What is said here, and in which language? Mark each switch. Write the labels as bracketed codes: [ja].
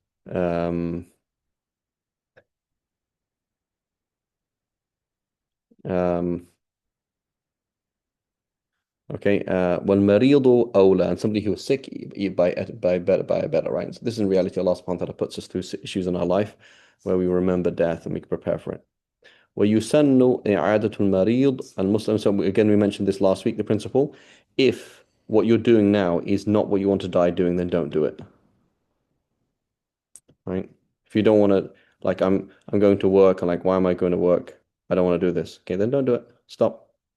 [ar] Um, um, okay. والمريض أولى, [en] and somebody who was sick by a better, right? So this in reality, Allah subhanahu wa ta'ala puts us through issues in our life where we remember death and we can prepare for it. [ar] ويسن إعادة المريض المسلم. [en] So again, we mentioned this last week, the principle. If what you're doing now is not what you want to die doing, then don't do it. Right? If you don't want to, like I'm going to work, and like, why am I going to work? I don't want to do this. Okay, then don't do it. Stop.